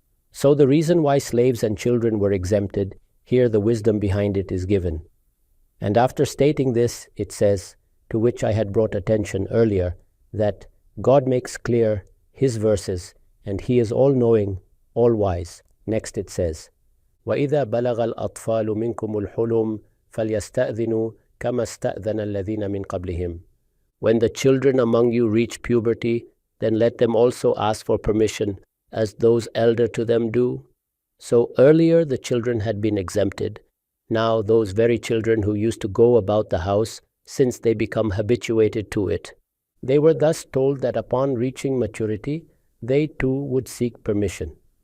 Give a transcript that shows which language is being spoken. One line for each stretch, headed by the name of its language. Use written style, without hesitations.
English: So the reason why slaves and children were exempted, here the wisdom behind it is given. And after stating this, it says, to which I had brought attention earlier, that God makes clear His verses, and He is all-knowing, all-wise.
Arabic: Next it says, وَإِذَا بَلَغَ الْأَطْفَالُ مِنْكُمُ الْحُلُمْ فَلْيَسْتَأْذِنُوا كَمَا اسْتَأْذَنَ الَّذِينَ مِنْ قَبْلِهِمْ.
English: When the children among you reach puberty, then let them also ask for permission, as those elder to them do. So earlier the children had been exempted. Now those very children who used to go about the house, since they become habituated to it, they were thus told that upon reaching maturity, they too would seek permission.